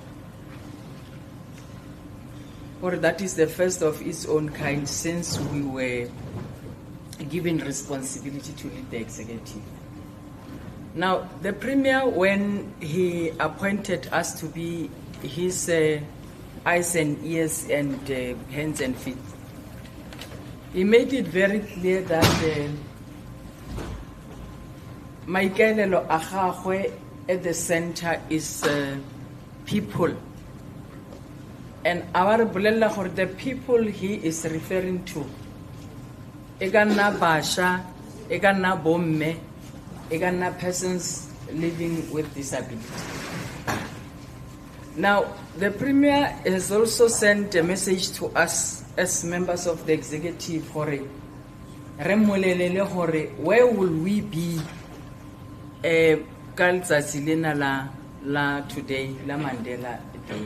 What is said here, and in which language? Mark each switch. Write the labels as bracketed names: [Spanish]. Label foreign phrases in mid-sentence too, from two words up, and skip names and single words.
[English] Or that is the first of its own kind since we were given responsibility to lead the executive. Now, the Premier, when he appointed us to be his eyes and ears and hands and feet, he made it very clear that [Tswana] maikaelelo a gagwe [English] at the center is people. And our the people he is referring to, [Tswana] egana basha, egana bomme, [English] egana persons living with disability. Now, the Premier has also sent a message to us as members of the executive, where will we be today, la Mandela Day?